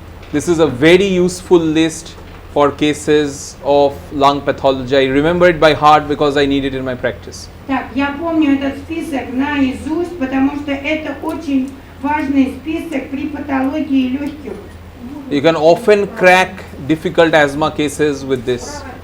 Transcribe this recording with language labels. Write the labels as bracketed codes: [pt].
[en] This is a very useful list for cases of lung pathology. I remember it by heart because I need it in my practice. [ru] Так, я помню этот список наизусть, потому что это очень важный список при патологии легких. [en] You can often crack difficult asthma cases with this.